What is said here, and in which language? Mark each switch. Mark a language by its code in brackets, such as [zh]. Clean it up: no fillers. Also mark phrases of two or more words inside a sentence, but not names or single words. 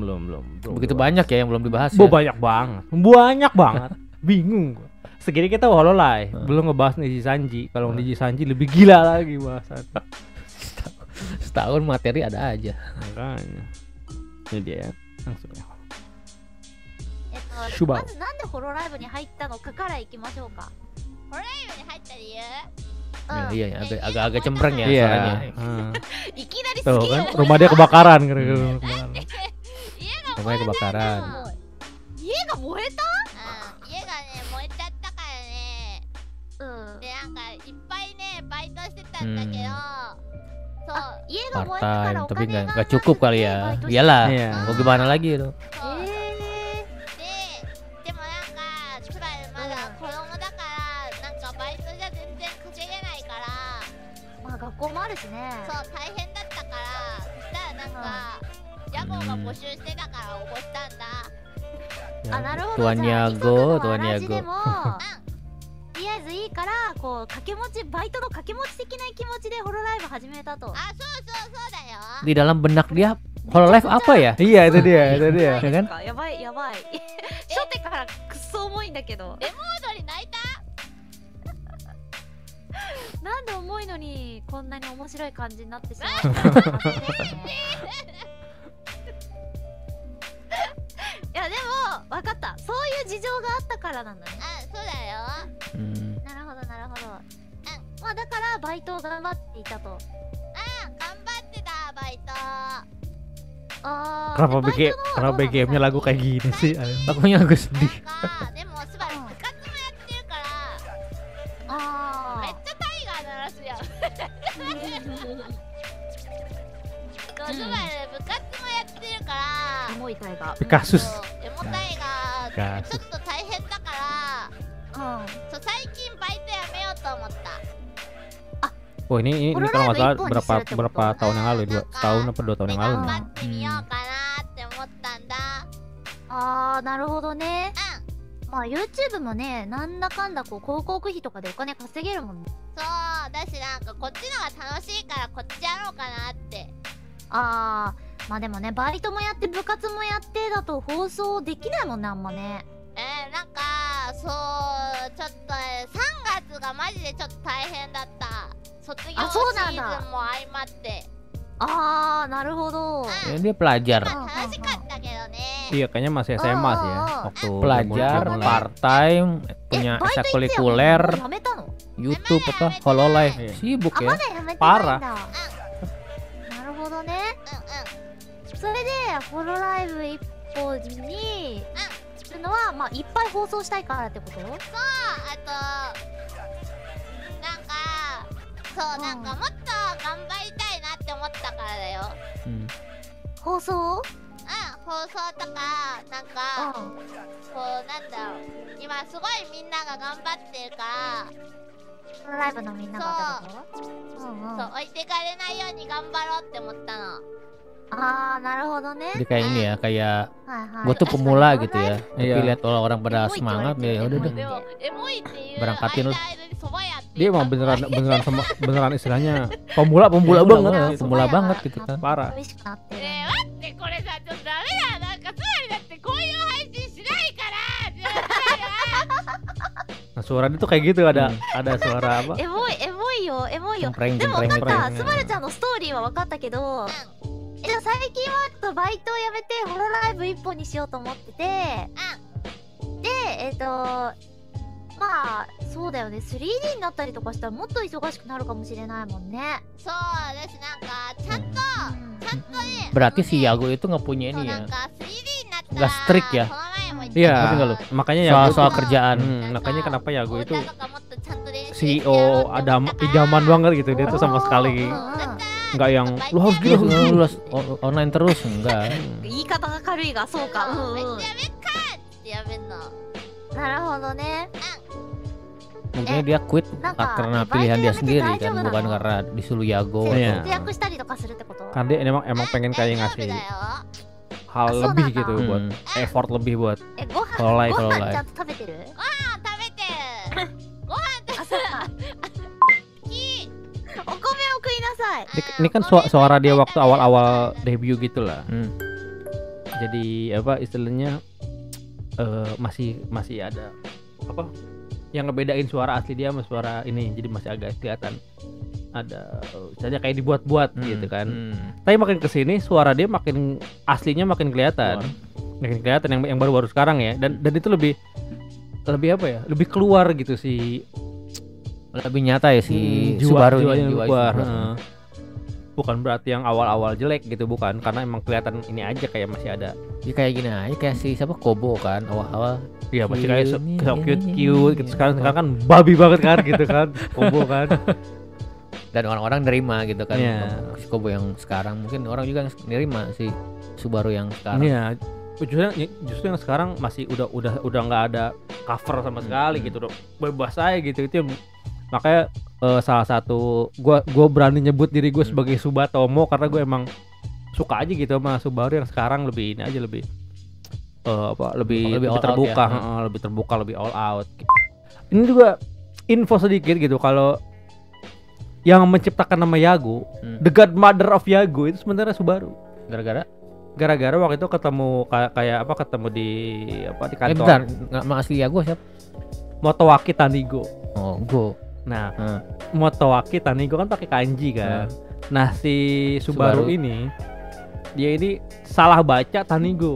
[id] Begitu banyak ya yang belum dibahas. Ya? Banyak banget. Bingung gua. Segini kita Hololive, belum ngebahas Niji Sanji. Kalau Niji Sanji lebih gila lagi bahasan. Setahun materi ada aja. Makanya. Ini dia ya. Langsung ya. [ja] まずなんでホロライブに入ったのかからいきましょうか。ホロライブに入った理由？ [id] Iya, agak cempreng ya Iya. suaranya. [ja] いきなり [id] Tuh [ja] 好き [id] kan [ja] よ。 [id] rumah dia kebakaran gara-gara kebakaran. Rumahnya kebakaran. [ja] 家が燃えた？家がね燃えちゃったからねでなんかいっぱいねバイトしてたんだけどそう家が燃え [id] Part [ja] たから [id] time [ja] お [id] tapi [ja] 金が [id] nggak cukup kali ya. [ja] バイトして [id] Iyalah. Iya. Mau gimana lagi itu? [ja] そうでもなんかくらいまだ子供だからなんかバイトじゃ全然稼げないからまあ学校もあるしね。そう大変だったからそしたらなんか屋号が募集してたから応募したんだあ、なるほど。 [id] Tuan [ja] じゃあ [id] Yago, [ja] いつもの [id] Tuan [ja] ラジ [id] Yago. [ja] でもとりあえずいいからこう掛け持ちバイトの掛け持ち的な気持ちでホロライブ始めたと。あそうだよ [id] Di dalam benak dia Hololive apa ya? Iya itu dia. Ya kan? [ja] やばい。初手からくっそ重いんだけど。レモン踊り泣いたなんで重いのにこんなに面白い感じになってしまったのかなっていやでも分かった。そういう事情があったからなんだね。そうだよなるほど。まあだからバイトを頑張っていたと。頑張ってたバイト [id] Kenapa BGM-nya lagu kayak gini sih? Lagunya agak sedih. [ja] なんかでもスバル部活もやってるからめっちゃタイガー鳴らすやんスバル部活もやってるから重いタイガー。 [id] Kasus. [ja] エモタイガーちょっと大変だからそう最近バイトやめようと思った [id] Oh ini kalau nggak salah berapa tahun yang lalu 2 tahun apa 2 tahun yang lalu [ja] 頑 [id] nih. [ja] 張ってみようかなって思ったんだなるほどね。まあ YouTube もね、なんだかんだこう広告費とかでお金稼げるもんね。そうだしなんかこっちのが楽しいからこっちやろうかなってまあでもね、バイトもやって部活もやってだと放送できないもんね、あんまね。なんかそうちょっと3月がマジでちょっと大変だった卒業シーズンも相まってなるほど。 [id] Dia pelajar. [ja] 楽しかったけどね [id] Iya kayaknya masih SMA sih ya waktu Pelajar, dia mulai. [en] part time, [id] punya ekstrakurikuler, [ja] やめたの？ [id] YouTube apa Hololive. Iya. Sibuk [ja] あ、 [id] ya. [ja] まだやめてないんだ。 [id] Parah [ja] なるほどね。それでホロライブ一歩にするのはまあいっぱい放送したいからってこと？あとなんかもっと頑張りたいなって思ったからだよ放送？放送とかなんかこうなんだろう今すごいみんなが頑張ってるからホロライブのみんながってこと？そう置いてかれないように頑張ろうって思ったのなるほどね。 [id] Dia kayak ini ya, kayak gue tuh pemula gitu ya. Tapi lihat orang pada semangat ya udah deh. [ja] でもエモいっていう [id] Berangkatin lu. [ja] 間にそばやって [id] Dia emang beneran istilahnya pemula banget Pemula banget gitu kan. parah [ja] 美味しくなってる。待ってこれさちょっとダメだなんかつまりだってこういう配信しないから [id] nah suara dia tuh kayak gitu ada suara apa [ja] エモいよ。 [id] Cempreng [ja] でもなん [id] cempreng [ja] か [id] gitu. [ja] スバルちゃんのストーリーは分かったけど、じゃあ最近はバイトをやめてホロライブ一本にしようと思ってて、でまあそうだよね 3D になったりとかしたらもっと忙しくなるかもしれないもんね。そうですなんかちゃんとね [id] Berarti si Yago itu nggak punya [ja] そう [id] ini [ja] な [id] ya. [ja] んか 3D になったら [id] Nggak strict ya? [ja] この前も言った [id] Iya, Ngerti nggak lu? makanya Yago Soal tuh- kerjaan. makanya kenapa Yago itu [ja] 歌とかもっとちゃんと練習して [id] CEO [ja] やろうって思ったから [id] idaman banget gitu. Dia tuh sama sekali [ja] うんうん [id] nggak yang lu harus Dia gini. lu online terus enggak. [ja] 言い方が軽いがそうか。うんうん。めっちゃやめっかってやめんのなるほどね。 [id] Mungkin dia quit Naka, karena dibayar pilihan dia nanti sendiri aja kan, udah bukan dong. karena disuruh Yago. Iya. [ja] 節約したりとかするってこと？ [id] Kan dia emang pengen kayak [ja] 大丈夫 [id] ngasih [ja] だよ [id] hal Ah, lebih so gitu nada. buat effort lebih buat [ja] ご飯 [id] kalau live [ja] ご [id] kalau [ja] 飯 [id] live. [ja] ちゃんと食べてる？あ食べてるご飯ってあそうか。お米を食いなさい。 [id] ini kan suara dia waktu awal-awal debut gitu lah. Hmm. Jadi apa istilahnya masih ada apa yang ngebedain suara asli dia sama suara ini, jadi masih agak kelihatan ada saja kayak dibuat-buat gitu kan. Tapi makin kesini suara dia makin aslinya makin kelihatan, yang baru-baru sekarang ya, dan itu lebih apa ya, lebih keluar gitu sih. Lebih nyata ya si Jiwa Subaru yang jiwa keluar. Subaru. Bukan berarti yang awal-awal jelek gitu, bukan, karena emang kelihatan ini aja kayak masih ada. Ya kayak gini aja kayak si siapa Kobo kan awal-awal. Iya masih kayak so Cute, cute gitu. Sekarang kan babi banget kan gitu kan, combo kan. Dan orang-orang nerima gitu kan. Iya. Si Kobo yang sekarang mungkin orang juga nerima si Subaru yang sekarang. Iya. Justru yang sekarang masih udah nggak ada cover sama sekali gitu, udah bebas aja gitu. Itu yang makanya salah satu gua berani nyebut diri gue sebagai Subatomo karena gue emang suka aja gitu sama Subaru yang sekarang, lebih ini aja, lebih lebih [en] all out [id] terbuka, ya. lebih terbuka, lebih [en] all out. [id] Ini juga info sedikit gitu, kalau yang menciptakan nama Yago, [en] the godmother of Yago [id] itu sebenarnya Subaru. Gara-gara waktu itu ketemu ketemu di kantor. Bentar, nggak asli Yago siapa? Motowaki Tanigo. Oh, Go. Nah, Motowaki Tanigo kan pakai kanji kan. Nah, si Subaru ini dia ini salah baca Tanigo.